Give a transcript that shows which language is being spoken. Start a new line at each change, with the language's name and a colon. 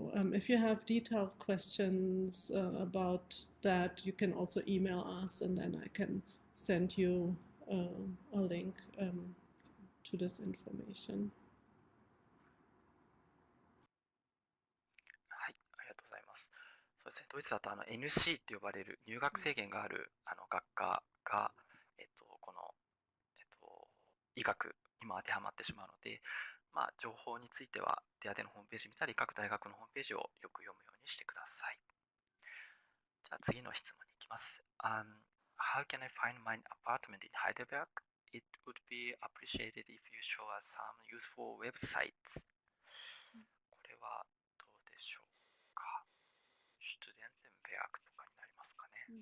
English: If you have detailed questions about that, you can also email us, and then I can send you a link to this information.
Japanese: はい、ありがとうございます。そうですね、ドイツだとNC って呼ばれる入学制限がある学科が、この、医学にも当てはまってしまうので、情報については手当のホームページ見たり、各大学のホームページをよく読むようにしてください。じゃあ次の質問に行きます。
English: How can I find my apartment in Heidelberg? It would be appreciated if you show us some useful websites.
Japanese: これはどうでしょうか。Studentenwerk とかになりますかね。